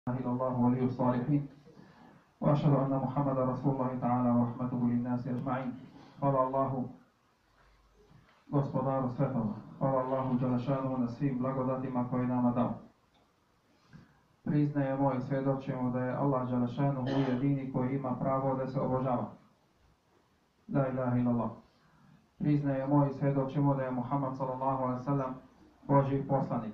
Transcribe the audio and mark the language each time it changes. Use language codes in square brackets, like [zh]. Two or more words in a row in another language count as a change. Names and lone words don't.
[ar] إلى الله ولي الصالحين وأشهد أن محمد رسول الله تعالى ورحمته للناس أجمعين. قال الله [bs] gospodaru svetova, hvala Allahu Đelešanu na svim blagodatima koje nama dao. Priznajemo i svjedočimo da je Allah Đelešanu jedini koji ima pravo da se obožava. [ar] لا إله إلا الله. [bs] Priznajemo i svjedočimo da je Muhammed [ar] صلى الله عليه وسلم [bs] Božji poslanik.